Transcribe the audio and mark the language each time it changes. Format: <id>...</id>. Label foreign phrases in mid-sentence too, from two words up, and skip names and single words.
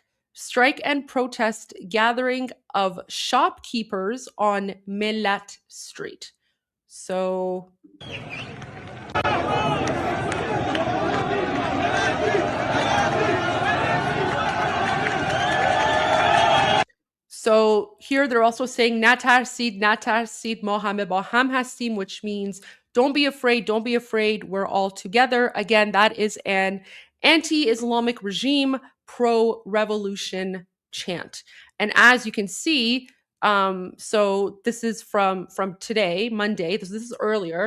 <en>Strike and protest gathering of shopkeepers on Millat Street. So So here they're also saying</en> <fa>نترسید ما همه با هم هستیم,</fa> <en>which means don't be afraid, we're all together. Again, that is an anti-Islamic regime pro-revolution chant. And as you can see, so this is from today, Monday. This is earlier.</en>